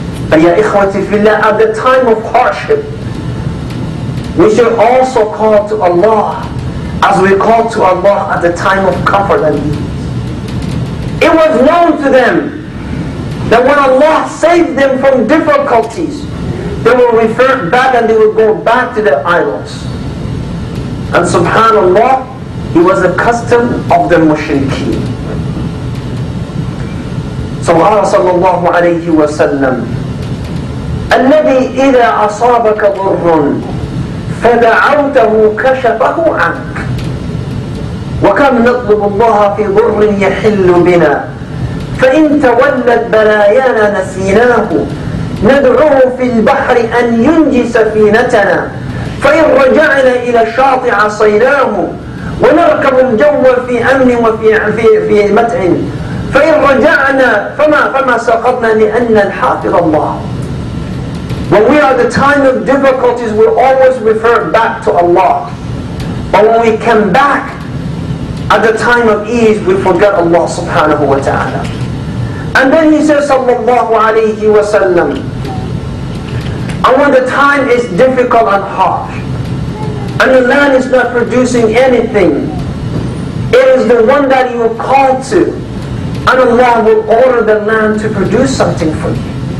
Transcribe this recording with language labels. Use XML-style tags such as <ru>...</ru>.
<en>But</en> <ar>ya ikhwati fillah,</ar> <en>at the time of hardship, we should also call to Allah as we call to Allah at the time of comfort and ease. It was known to them that when Allah saved them from difficulties, they will revert back and they will go back to their idols. And subhanallah, he was a custom of the mushrikeen.</en> <ar>So Allah sallallahu alayhi wa sallam, الذي إذا أصابك ضر فدعوته كشفه عنك. وكم نطلب الله في ضر يحل بنا فإن تولت بلايانا نسيناه ندعوه في البحر أن ينجي سفينتنا فإن رجعنا إلى الشاطئ عصيناه ونركب الجو في أمن وفي متع فإن رجعنا فما سقطنا لأن الحافظ الله.</ar> <en>When we are at the time of difficulties, we always refer back to Allah. But when we come back at the time of ease, we forget Allah subhanahu wa ta'ala. And then he says, sallallahu alayhi wa sallam, and when the time is difficult and harsh, and the land is not producing anything, it is the one that you are called to, and Allah will order the land to produce something for you.</en>